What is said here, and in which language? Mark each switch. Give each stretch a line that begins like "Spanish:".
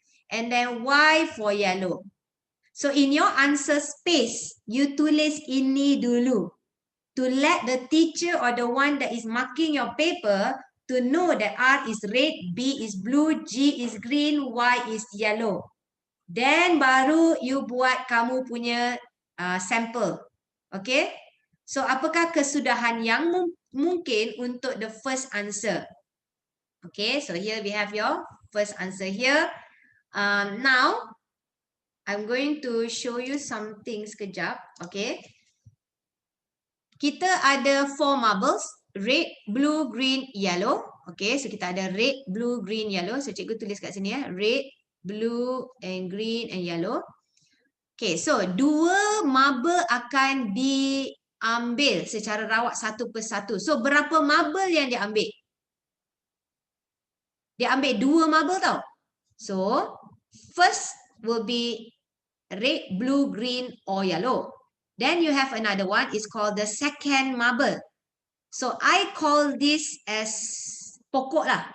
English: And then Y for yellow. So in your answer space, you
Malay: tulis ini dulu.
English: To let the teacher or the one that is marking your paper to know that R is red, B is blue, G is green, Y is yellow.
Malay: Then baru you buat kamu punya sampel. Okay. So apakah kesudahan yang mungkin untuk
English: the first answer? Okay, so here we have your first answer here. Now, I'm going to show you something sekejap.
Malay: Okay. Kita ada 4 marbles.
English: Red, blue, green, yellow. Okay, so
Malay: kita ada
English: red, blue, green, yellow.
Malay: So cikgu tulis kat sini ya.
English: Red, blue, and green, and yellow.
Malay: Okay, so 2 marble akan diambil secara rawat satu persatu. So berapa marble yang diambil? Dia ambil 2 marble tau.
English: So, first will be red, blue, green, or yellow. Then you have another one, it's called the second marble. So, I call this as
Malay: pokok lah.